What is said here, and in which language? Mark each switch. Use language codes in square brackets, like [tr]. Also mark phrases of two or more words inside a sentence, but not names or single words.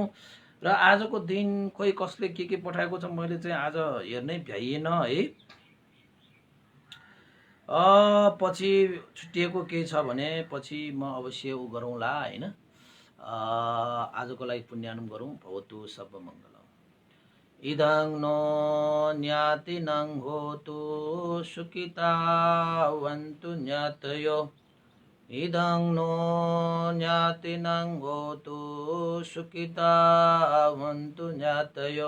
[ne] र आजको दिन खोइ कसले के पठाएको छ मैले चाहिँ आज हेर्नै भ्याइएन है। पछि छुट्टिएको केही छ भने पछि म अवश्य उ गरौँला होइन। आजको लागि पुण्यानुम गरौँ। [pi] भवतु सर्वमङ्गलम्। इदं नो ज्ञातिनं होतु सुखितावन्तु ज्ञातयो। इदं नो ज्ञातिनं होतु सुखितावन्तु ज्ञातयो।